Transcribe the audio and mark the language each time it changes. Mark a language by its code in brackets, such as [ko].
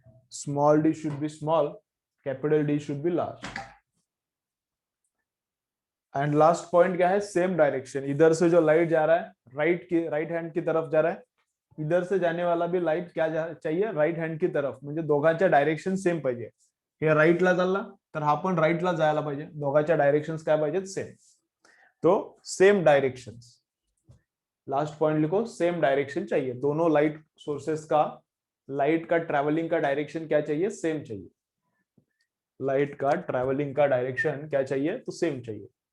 [en] Small D should be small, capital D should be large. [hi] And last point क्या है, same direction. इधर से जो लाइट जा रहा है राइट हैंड की तरफ जा रहा है, इधर से जाने वाला भी लाइट क्या चाहिए, राइट हैंड की तरफ. [mr] म्हणजे दोघांच्या डायरेक्शन सेम पाहिजे. हे राईटला चालला तर हा पण राईटला जायला पाहिजे. दोघांच्या डायरेक्शन्स काय पाहिजेत, सेम. तो सेम डायरेक्शन्स. [hi] लास्ट पॉइंट लिखो, सेम डायरेक्शन चाहिए, दोनों लाइट सोर्सेस का लाइट का ट्रैवलिंग का डायरेक्शन क्या चाहिए, सेम चाहिए। लाइट का ट्रैवलिंग का डायरेक्शन क्या चाहिए, तो सेम चाहिए।